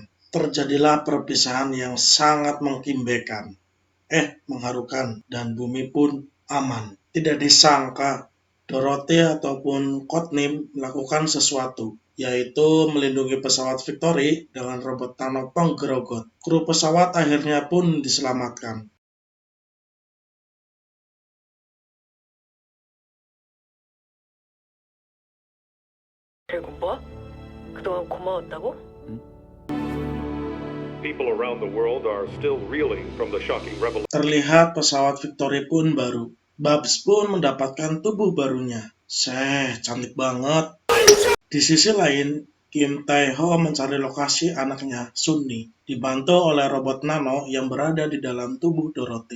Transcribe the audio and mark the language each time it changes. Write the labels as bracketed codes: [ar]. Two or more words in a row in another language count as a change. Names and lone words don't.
[id] Terjadilah perpisahan yang sangat mengkimbekan, mengharukan, dan bumi pun aman. Tidak disangka Dorothy ataupun Codename melakukan sesuatu, yaitu melindungi pesawat Victory dengan robot nano penggerogot. Kru pesawat akhirnya pun diselamatkan. [ko] 그리고 뭐? 그동안 고마웠다고? [en] People around the world are still reeling from the shocking revelation. [id] Terlihat pesawat Victory pun baru. Babs pun mendapatkan tubuh barunya. Cantik banget. Di sisi lain, Kim Tae-ho mencari lokasi anaknya, Sunni, dibantu oleh robot nano yang berada di dalam tubuh Dorothy.